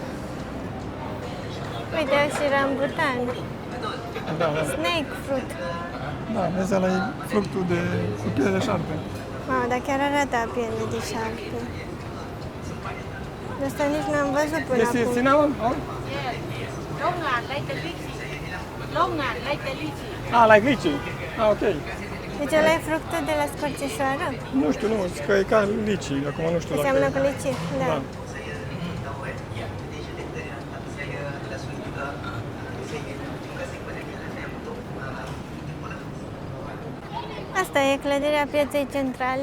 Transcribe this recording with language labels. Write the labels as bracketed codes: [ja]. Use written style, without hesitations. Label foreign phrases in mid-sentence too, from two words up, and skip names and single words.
[ro] Uite, au și rambutan. Da, da. [en] Snake fruit. [ro] Da, vezi, ăla e fructul de cu piele de șarpe. Mamă, dar chiar arată a piele de șarpe. De asta nici n-am văzut până Este acum. [en] cinnamon? Oh? [vi] Long ngàn lấy cái lychee. Long ngàn lấy cái lychee. [en] Ah, like lychee. [ro] Ah, ok. Deci ăla e fructul de la scorțișoară? Nu știu, nu, zic că e ca lychee. Acum nu știu Înseamnă dacă... cu lici. Da. Da. Asta e clădirea pieței centrale.